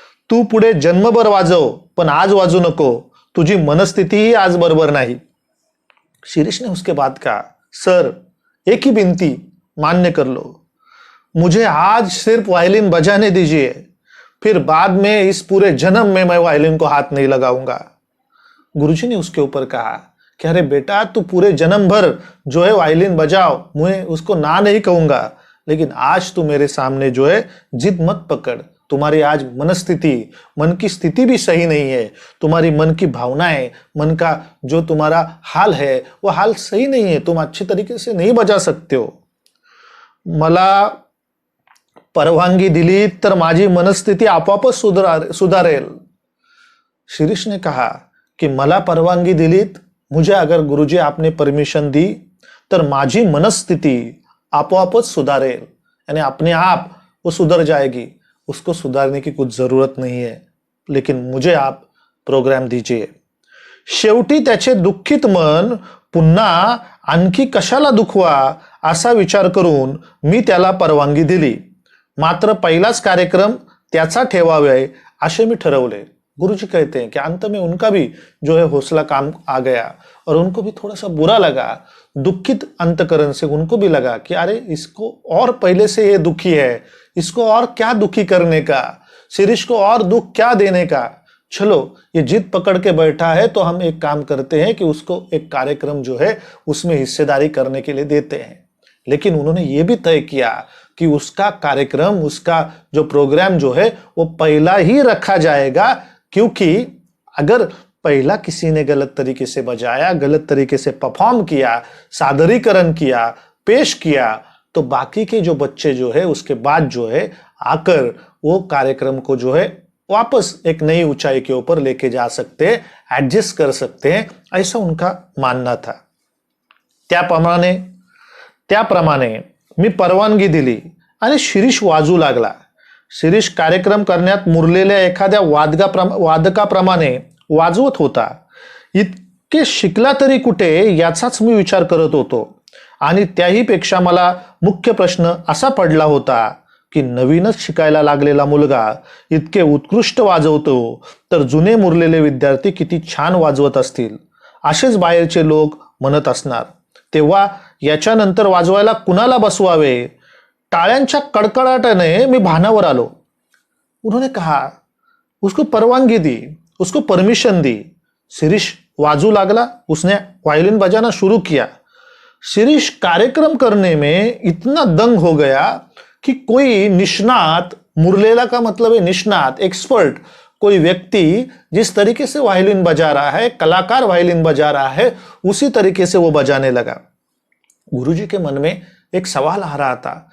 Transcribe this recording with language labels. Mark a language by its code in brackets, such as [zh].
[mr] तू पुढे जन्मभर वाजव पण आज वाजू नको, तुझी मनस्थिती ही आज बरोबर नाही। [hi] शिरीष ने उसके बाद कहा, सर एक ही विनती मान्य कर लो, मुझे आज सिर्फ वायलिन बजाने दीजिए, फिर बाद में इस पूरे जन्म में मैं वायलिन को हाथ नहीं लगाऊंगा। गुरुजी ने उसके ऊपर कहा कि अरे बेटा तू पूरे जन्म भर जो है वायलिन बजाओ, मैं उसको ना नहीं कहूंगा, लेकिन आज तू मेरे सामने जो है जिद मत पकड़, तुम्हारी आज मनस्थिति, मन की स्थिति भी सही नहीं है, तुम्हारी मन की भावनाएं, मन का जो तुम्हारा हाल है वो हाल सही नहीं है, तुम अच्छी तरीके से नहीं बजा सकते हो। [mr] मला परवानगी दिली तर माझी मनस्थिति आपोआपच सुधारेल। [hi] शिरीष ने कहा कि [mr] मला परवानगी दिलीत, [hi] मुझे अगर गुरुजी आपने परमिशन दी [mr] तर माझी मनस्थिति आपोआपच सुधारेल, [hi] यानी अपने आप वो सुधर जाएगी, उसको सुधारने की कुछ जरूरत नहीं है, लेकिन मुझे आप प्रोग्राम दीजिए। [mr] शेवटी त्याचे दुःखित मन पुन्हा आणखी कशाला दुखवा असा विचार करून मी त्याला परवानगी दिली, मात्र पहिलाच कार्यक्रम त्याचा ठेवावे असे मी ठरवले। [hi] गुरुजी कहते हैं कि अंत में उनका भी जो है हौसला काम आ गया और उनको भी थोड़ा सा बुरा लगा, दुखित अंतकरण से उनको भी लगा कि अरे इसको और पहले से ये दुखी है, इसको और क्या दुखी करने का, शिरीष को और दुख क्या देने का, चलो ये जिद पकड़ के बैठा है तो हम एक काम करते हैं कि उसको एक कार्यक्रम जो है उसमें हिस्सेदारी करने के लिए देते हैं। लेकिन उन्होंने ये भी तय किया कि उसका कार्यक्रम, उसका जो प्रोग्राम जो है वो पहला ही रखा जाएगा, क्योंकि अगर पहला किसी ने गलत तरीके से बजाया, गलत तरीके से परफॉर्म किया, सादरीकरण किया, पेश किया, तो बाकी के जो बच्चे जो है उसके बाद जो है आकर वो कार्यक्रम को जो है वापस एक नई ऊंचाई के ऊपर लेके जा सकते हैं, एडजस्ट कर सकते हैं, ऐसा उनका मानना था। [mr] त्याप्रमाणे मी परवानगी दिली आणि शिरीष वाजू लागला। शिरीष कार्यक्रम करण्यात मुरलेल्या एखाद्या वादकाप्रमाणे वाजवत होता। इतके शिकला तरी कुठे याचाच मी विचार करत होतो आणि त्याही पेक्षा मला मुख्य प्रश्न असा पडला होता की नवीनच शिकायला लागलेला मुलगा इतके उत्कृष्ट वाजवतो तर जुने मुरलेले विद्यार्थी किती छान वाजवत असतील असेच बाहेरचे लोक म्हणत असणार। तेव्हा याच्यानंतर वाजवायला कुणाला बसवावे, टाळ्यांच्या कडकडाटाने मी भानावर आलो। [hi] उन्होंने कहा, उसको परवानगी दी, उसको परमिशन दी। [mr] शिरीष वाजू लागला, [hi] उसने वायलिन बजाना शुरू किया। शिरीष कार्यक्रम करने में इतना दंग हो गया कि कोई निष्णात, मुरलेला का मतलब है निष्णात, एक्सपर्ट, कोई व्यक्ति जिस तरीके से वायलिन बजा रहा है, कलाकार वायलिन बजा रहा है, उसी तरीके से वो बजाने लगा। गुरुजी के मन में एक सवाल आ रहा था